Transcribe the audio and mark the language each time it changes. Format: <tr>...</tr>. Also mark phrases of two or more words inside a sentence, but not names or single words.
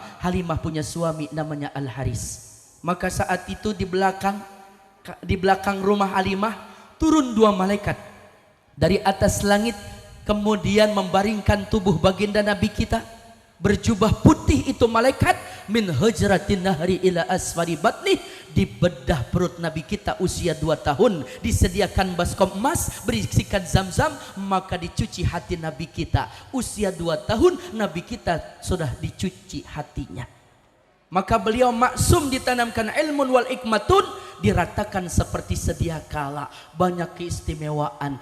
<id>Halimah punya suami namanya Al-Haris. Maka saat itu di belakang rumah Halimah turun 2 malaikat dari atas langit, kemudian membaringkan tubuh baginda Nabi kita. Berjubah putih itu malaikat,</id> <ar>من ثغرة النحر إلى أسفل البطن,</ar> <id>di bedah perut Nabi kita usia 2 tahun, disediakan baskom emas, berisikan zam-zam, maka dicuci hati Nabi kita. Usia 2 tahun Nabi kita sudah dicuci hatinya. Maka beliau maksum ditanamkan</id> <ar>علم والحكمة,</ar> <id>diratakan seperti sedia kala, banyak keistimewaan.</id>